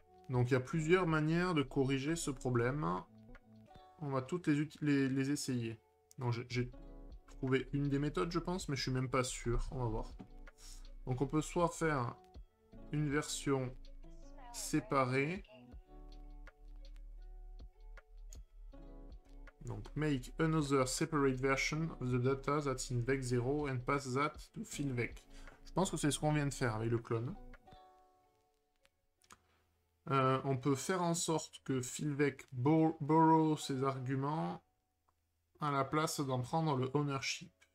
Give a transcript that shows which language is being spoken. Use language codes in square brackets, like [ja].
[fr] Donc il y a plusieurs manières de corriger ce problème. On va toutes les essayer. Donc j'ai trouvé une des méthodes, je pense, mais je suis même pas sûr. On va voir. Donc on peut soit faire une version séparée. [en] Donc make another separate version of the data that's in vec0 and pass that to fillVec. [fr] Je pense que c'est ce qu'on vient de faire avec le clone. On peut faire en sorte que fillVec borrow ses arguments à la place d'en prendre le ownership.